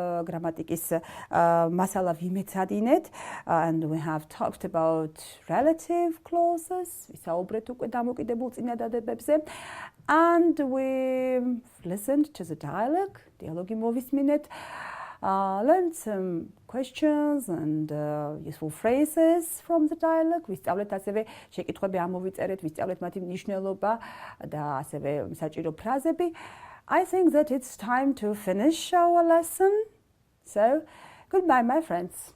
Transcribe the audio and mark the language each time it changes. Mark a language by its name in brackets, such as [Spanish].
[Georgian] გრამატიკის მასალა ვიმეცადინეთ, [English] and we have talked about relative clauses, [Georgian] ვისაუბრეთ უკვე დამოკიდებულ წინადადებებზე, [English] and we listened to the dialogue, [Georgian] dialogi მოვისმინეთ, [English] learned some questions and useful phrases from the dialogue. [Georgian] ვისწავლეთ ასევე შეკითხვები ამოვიწერეთ, ვისწავლეთ მათი მნიშვნელობა და ასევე საჭირო ფრაზები. [English] I think that it's time to finish our lesson. So, goodbye, my friends.